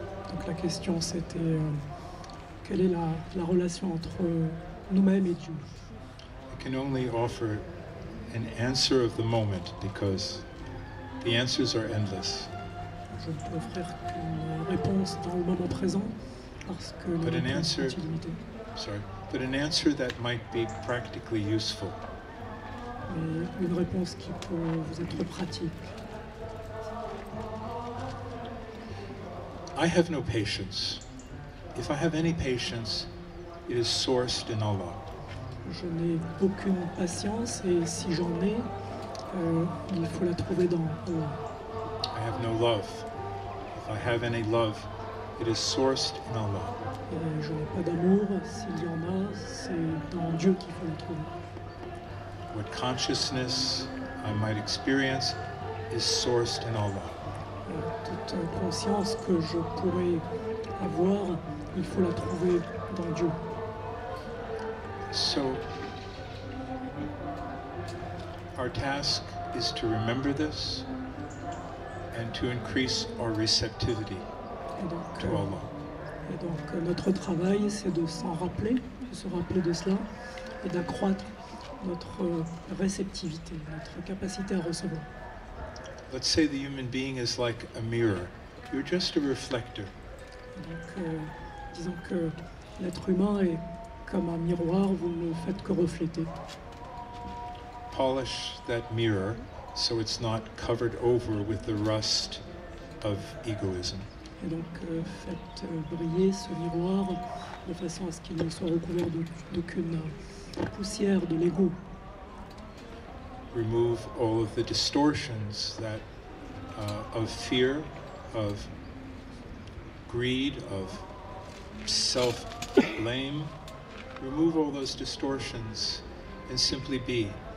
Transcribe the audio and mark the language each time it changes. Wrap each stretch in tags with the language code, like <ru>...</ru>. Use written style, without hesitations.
<fr>Donc la question c'était quelle est la relation entre nous-mêmes et Dieu?</fr> <en>I can only offer an answer of the moment because the answers are endless.</en> <fr>Je ne peux offrir qu'une réponse dans le moment présent parce que</fr> <en>But</en> <fr>les</fr> <en>an</en> <fr>réponses sont</fr> <en>answer-</en> <fr>illimitées.</fr> <en>But an answer that might be practically useful.</en> <fr>Mais une réponse qui peut vous être pratique.</fr> <en>I have no patience. If I have any patience, it is sourced in Allah.</en> <fr>Je n'ai aucune patience et si j'en ai, il faut la trouver dans Allah.</fr> <en>I have no love. If I have any love, it is sourced in Allah.</en> <fr>Et je n'ai pas d'amour, s'il y en a, c'est dans Dieu qu'il faut la trouver.</fr> <en>What consciousness I might experience is sourced in Allah.</en> <fr>Toute conscience que je pourrais avoir, il faut la trouver dans Dieu.</fr> <en>So, our task is to remember this and to increase our receptivity</en> <fr>Et donc,</fr> <en>to Allah.</en> <fr>Notre travail, c'est de s'en rappeler, de se rappeler de cela et d'accroître notre réceptivité, notre capacité à recevoir.</fr> <en>Let's say the human being is like a mirror. You're just a reflector.</en> <fr>Donc, disons que l'être humain est comme un miroir, vous ne faites que refléter.</fr> <en>Polish that mirror so it's not covered over with the rust of egoism.</en> <fr>Et donc, faites briller ce miroir de façon à ce qu'il ne soit recouvert d'aucune poussière de l'ego.</fr> <en>Remove all of the distortions that of fear, of greed, of self-blame. Remove all those distortions and simply be.</en>